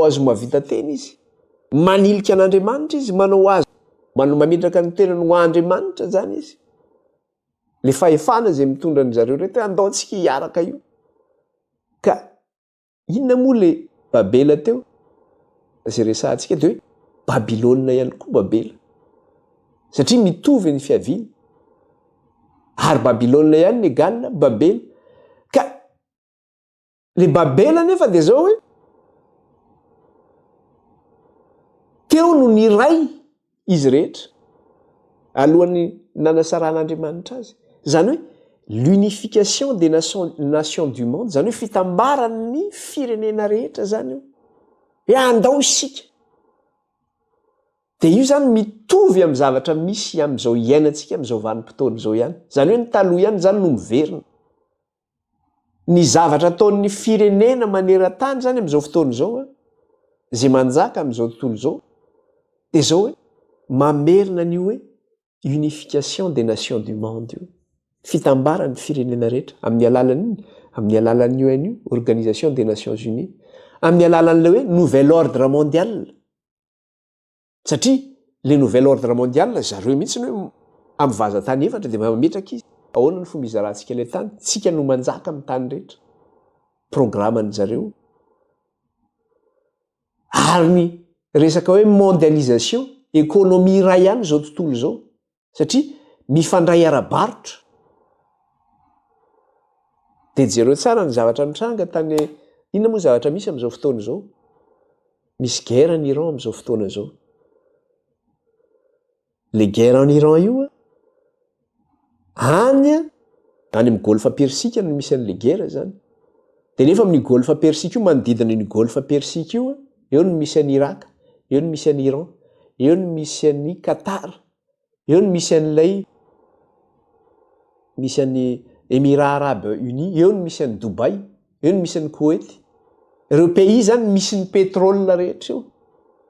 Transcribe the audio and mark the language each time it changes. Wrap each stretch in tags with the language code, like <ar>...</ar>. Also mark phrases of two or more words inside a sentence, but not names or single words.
<mg>azo mavita tena izy manilika an'Andriamanitra izy mametraka ny tenany ho Andriamanitra zany izy le fahefana izay mitondra ny zareo rehetra andaontsika hiaraka io ka inona moa le Babela teo izay resahantsika dia hoe Babilôna ihany koa Babela satria mitovy ny fiaviany ary Babilôna ihany ny egalina Babela ka le Babela nefa dia zao hoe teo no ny ray izy rehetra alohan'ny nanasaran'Andriamanitra azy zany hoe</mg> <fr>l'unification des nations du monde</fr> <mg>zany hoe fitambaran'ny firenena rehetra zany io hoe andao isika dia io zany mitovy amin'ny zavatra misy amin'izao iainantsika amin'izao vanim-potoana izao ihany zany hoe ny taloha ihany zany no miverina ny zavatra ataon'ny firenena maneran-tany zany amin'izao fotoana izao zay manjaka amin'izao tontolo izao dia zao hoe mamerina an'io hoe</mg> <fr>unification des nations du monde</fr> <mg>io fitambaran'ny firenena rehetra amin'ny alalan'io an'io organisation des nations unies amin'ny alalan'ilay hoe</mg> <fr>nouvel ordre mondial</fr> <mg>satria le</mg> <fr>nouvel ordre mondial</fr> <mg>zareo mihitsy hoe amin'ny vazatany efatra dia mametraka izy ahoana ny fomba izarantsika ilay tany tsika no manjaka amin'ny tany rehetra programany zareo ary ny resaka hoe</mg> <fr>mondialisation économie</fr> <mg>iray ihany zao tontolo izao satria mifandray ara-barotra dia jereo tsara ny zavatra mitranga tany inona moa zavatra misy amin'izao fotoana izao misy</mg> <fr>guerre en Iran</fr> <mg>amin'izao fotoana izao le</mg> <fr>guerre en Iran</fr> <mg>io any amin'ny golfe persika no misy an'le guerre zany dia nefa amin'ny golfe persika io manodidina ny golfe persika io eo no misy an'i Irak eo no misy an'i Iran eo no misy an'i Qatar eo no misy an'i Émirats Arabes Unis eo no misy an'i Dubai eo no misy an'i Koweït ireo pays zany misy ny pétrole rehetra eo</mg>